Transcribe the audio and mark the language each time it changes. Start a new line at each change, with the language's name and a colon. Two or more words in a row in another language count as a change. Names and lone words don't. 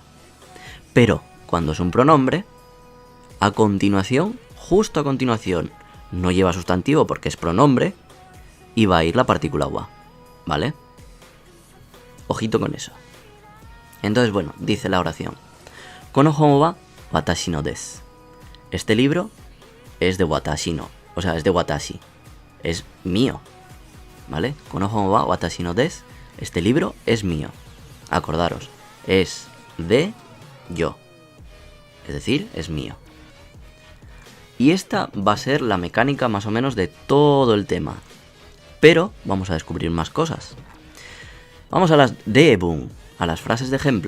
Spanish: Pero cuando es un pronombre, a continuación, justo a continuación, no lleva sustantivo porque es pronombre y va a ir la partícula wa, ¿vale? Ojito con eso. Entonces, bueno, dice la oración.
Japanese: この本は私のです.
Spanish: Este libro es de
Japanese: 私の,
Spanish: o sea, es de watashi, es mío, ¿vale?
Japanese: この本は私のです.
Spanish: Este libro es mío. Acordaros, es de yo, es decir, es mío. Y esta va a ser la mecánica más o menos de todo el tema. Pero vamos a descubrir más cosas. Vamos a las deebun, a las frases de ejemplo.